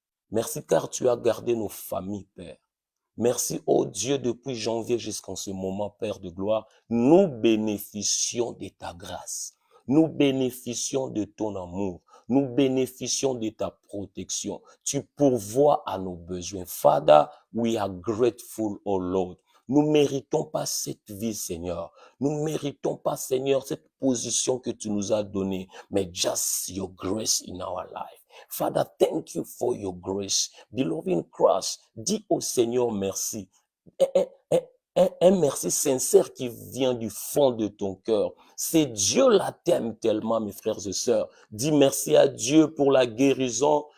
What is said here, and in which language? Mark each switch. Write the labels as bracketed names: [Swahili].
[French] Merci car tu as gardé nos familles, Père. Merci, ô Dieu, depuis janvier jusqu'en ce moment, Père de gloire, nous bénéficions de ta grâce. Nous bénéficions de ton amour. Nous bénéficions de ta protection. Tu pourvois à nos besoins. [English] Father, we are grateful, oh Lord. [French] Nous ne méritons pas cette vie, Seigneur. Nous ne méritons pas, Seigneur, cette position que tu nous as donnée, mais [English] just your grace in our life. Father, thank you for your grace. Beloved in Christ, [French] dis au Seigneur merci. Un merci sincère qui vient du fond de ton cœur. C'est Dieu la t'aime tellement, mes frères et sœurs. Dis merci à Dieu pour la guérison.